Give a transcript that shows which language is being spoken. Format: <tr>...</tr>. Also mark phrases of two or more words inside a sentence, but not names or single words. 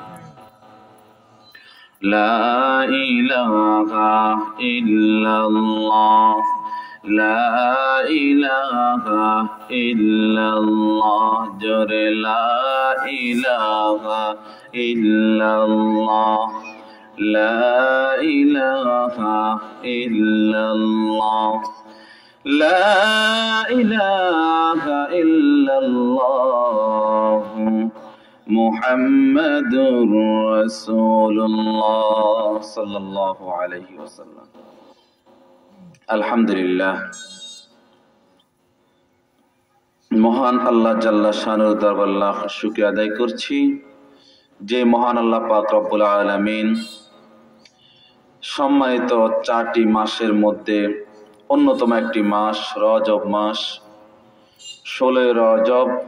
<ar>لا الہ الا اللہ لا الہ الا اللہ جور لا الہ الا اللہ لا الہ الا اللہ لا الہ الا اللہ محمد رسول اللہ صلی اللہ علیہ وسلم</ar> <bn>আলহামদুলিল্লাহ মহান আল্লাহ জাল্লা শানুর দরবারে লাখ শুকরিয়া আদায় করছি যে মহান আল্লাহ পাক রব্বুল আলামিন সম্মানিত 4টি মাসের মধ্যে অন্যতম একটি মাস রজব মাস 16 রজব</bn>